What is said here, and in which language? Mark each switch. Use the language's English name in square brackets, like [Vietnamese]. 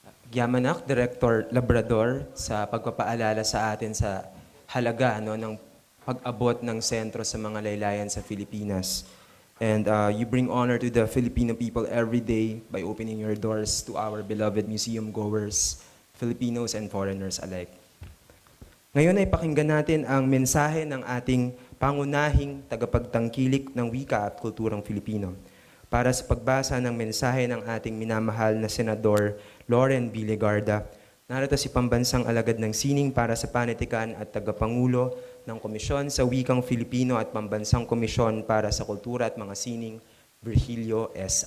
[Filipino] Yamanak, Director Labrador, sa pagpapaalala sa atin sa halaga ng pag-abot ng sentro sa mga laylayan sa Pilipinas. [English] And you bring honor to the Filipino people every day by opening your doors to our beloved museum goers, Filipinos and foreigners alike. [Filipino] Ngayon ay pakinggan natin ang mensahe ng ating pangunahing tagapagtangkilik ng wika at kulturang Filipino. Para sa pagbasa ng mensahe ng ating minamahal na Senador Loren Villagarda, narito si Pambansang Alagad ng Sining para sa Panitikan at Tagapangulo ng Komisyon sa Wikang Filipino at Pambansang Komisyon para sa Kultura at Mga Sining, Virgilio S.